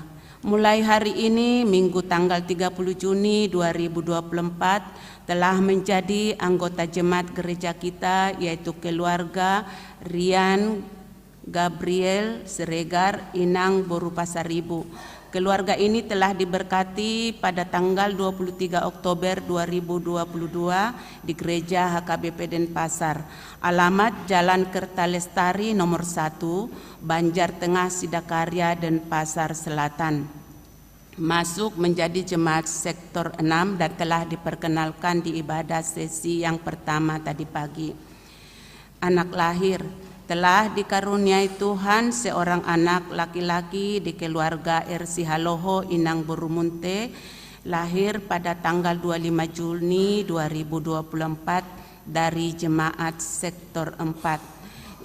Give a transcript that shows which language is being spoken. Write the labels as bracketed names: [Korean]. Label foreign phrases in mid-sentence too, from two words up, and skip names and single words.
[Indonesian] Mulai hari ini, Minggu tanggal 30 Juni 2024, telah menjadi anggota jemaat gereja kita, yaitu keluarga Rian Gabriel Siregar Inang Boru Pasaribu. Keluarga ini telah diberkati pada tanggal 23 Oktober 2022 di Gereja HKBP Denpasar. Alamat Jalan Kertalestari nomor 1, Banjar Tengah Sidakarya, Denpasar Selatan. Masuk menjadi jemaat sektor 6 dan telah diperkenalkan di ibadah sesi yang pertama tadi pagi. Anak lahir, telah dikaruniai Tuhan seorang anak laki-laki di keluarga RC Haloho Inang Borumunte, lahir pada tanggal 25 Juni 2024 dari jemaat sektor 4.